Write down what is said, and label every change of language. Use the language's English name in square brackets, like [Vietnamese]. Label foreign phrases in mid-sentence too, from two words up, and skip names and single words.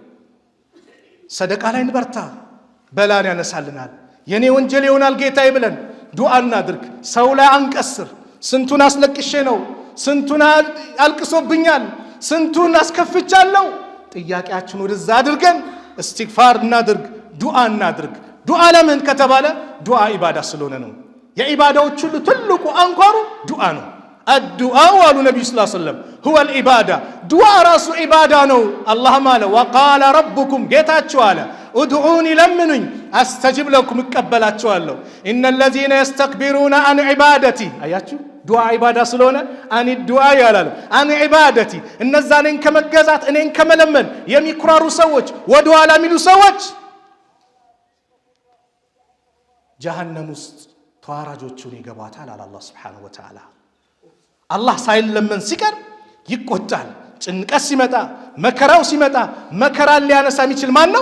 [Amharic] ሰደቃ ላይ እንበርታ፣ በላን ያነሳልናል። የኔ ወንጀል ይሆናል ጌታዬ ብለን ዱዓ እናድርግ። ሰው ላይ አንቀስር። ስንቱን አስለቅሼ ነው፣ ስንቱን አልቅሶብኛል፣ ስንቱን አስከፍቻለሁ። ጥያቄያችን ወደዛ አድርገን እስትግፋር እናድርግ፣ ዱዓ እናድርግ። ዱዓ ለምን ከተባለ ዱዓ ኢባዳ ስለሆነ ነው። የኢባዳዎች ሁሉ ትልቁ አንኳሩ ዱዓ ነው። الدعاء አሉ ነብዩ [Arabic] صلى الله عليه وسلم هو العباده [Amharic] ዱዓ ራሱ ኢባዳ ነው። አላህም አለ [Arabic] وقال ربكم [Amharic] ጌታችሁ አለ ادعوني ለምኑኝ [Arabic] أستجب لكم [Amharic] እቀበላችኋለሁ። [Arabic] ان الذين يستكبرون عن عبادتي [Amharic] አያችሁ ዱዓ ኢባዳ ስለሆነ [Arabic] عن دعاء [Amharic] ያላል [Arabic] عن عبادتي [Amharic] እነዛ እኔን ከመገዛት እኔን ከመለመን የሚኩራሩ ሰዎች ወደ ኋላ የሚሉ ሰዎች ጀሃነም ውስጥ ተዋራጆቹን ይገባታል አለ አላህ [Arabic] سبحانه وتعالى። [Amharic] አላህ ሳይለመን ሲቀር ይቆጣል። ጭንቀት ሲመጣ መከራው ሲመጣ መከራን ሊያነሳ የሚችል ማን ነው?